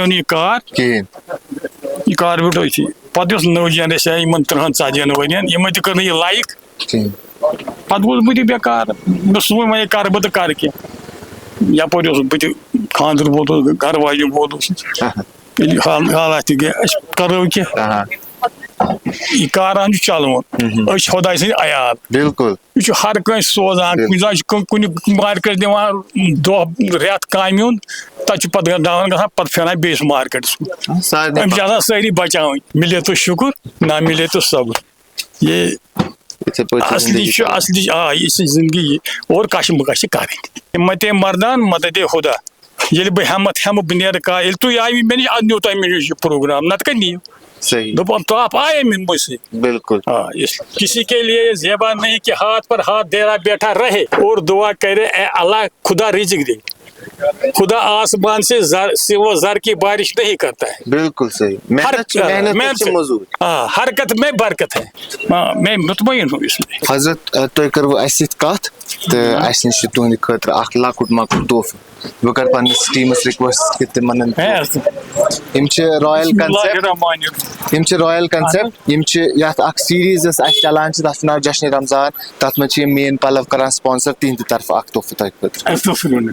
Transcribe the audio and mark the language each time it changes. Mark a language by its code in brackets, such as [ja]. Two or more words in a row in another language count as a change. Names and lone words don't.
[ks] نہٕ یہِ کار کِہیٖنۍ یہِ کار بیوٗٹھ أتھی پتہٕ یۄس نٔو جنریشن آیہِ یِمن 30-40 ؤرین یِمن تہِ کٔر نہٕ یہِ لایک پتہٕ گوٚوُس بہٕ تہِ بیکار مےٚ سوٗنٛچ وۄنۍ کرٕ بہٕ تہٕ کرٕ کینٛہہ یپٲرۍ اوسُس بہٕ تہِ خانٛدر وول اوس گرٕ واجٮ۪ن وول اوسُس ییٚلہِ حالات تہِ گٔے أسۍ کرو کینٛہہ یہ کاران چلوُن أسۍ چھِ خۄداے سٕنٛدۍ عیال بالکل یہِ چھُ ہر کٲنٛسہِ سوزان کُنہِ ساتہٕ چھُ کُنہِ مارکیٹ دِوان دۄہ رٮ۪تھ کامہِ ہُنٛد تتہِ چھُ پتہٕ ڈاوُن گژھان پتہٕ پھیران بیٚیِس مارکیٹس کُن أمِس چھِ آسان سٲری بچاوٕنۍ [ur] مِلے تو شُکر نہ مِلے تو صبر یہ اصلی یہ زندگی [ks] اور کش مکش کرٕنۍ [fa] متے مردان متے دے خدا [ks] ییٚلہِ بہٕ ہٮ۪مت ہٮ۪مہٕ بہٕ نیرٕ کار ییٚلہِ تُہۍ آیہِ مےٚ نِش ادٕ نیوٗ تۄہہِ مےٚ نِش یہِ پروگرام نتہٕ کتہِ نِیِو دوٚپم [ur] تو آپ آئے مجھ سے [ks] بالکل [ur] کسی کے لیے یہ زیبا نہیں کہ ہاتھ پر ہاتھ دیرا بیٹھا رہے اور دعا کرے اے اللہ خدا رزق دے خدا آسمان سے وہ زر کی بارش نہیں کرتا ہے بالکل صحیح حرکت میں برکت ہے میں مطمئن ہوں اس میں. [ks] حضرت تُہۍ کٔروٕ اَسہِ سۭتۍ کتھ تہٕ اَسہِ نِش چھُ تُہنٛدِ خٲطرٕ اکھ لۄکُٹ مۄکُٹ تحفہٕ بہٕ کرٕ پننِس ٹیٖمس رِکویسٹ کہِ تِمن یِم چھِ رایل کنسپٹ یِم چھِ یتھ اکھ سیریز یۄس اَسہِ چلان چھِ تتھ چھُ ناو جشنِ رمضان تتھ منٛز چھِ یِم مین پلو کران سپانسر تِہنٛدِ طرفہٕ اکھ تحفہٕ تۄہہِ خٲطرٕ.